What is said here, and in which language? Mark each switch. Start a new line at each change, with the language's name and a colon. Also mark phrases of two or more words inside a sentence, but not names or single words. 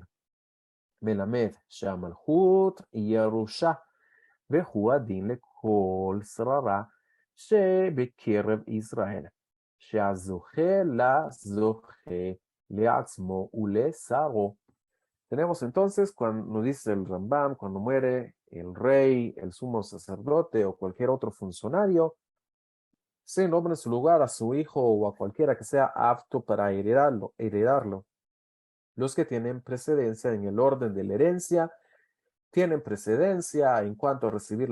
Hebrew: מלמד שהמלכות ירושה, והוא הדין לכל שררה שבקרב ישראל, שהזוכה לה זוכה לעצמו ולשרו.
Spanish: Tenemos entonces, cuando nos dice el Rambam, cuando muere el rey, el sumo sacerdote o cualquier otro funcionario, se nombra en su lugar a su hijo o a cualquiera que sea apto para heredarlo. Los que tienen precedencia en el orden de la herencia tienen precedencia en cuanto a recibir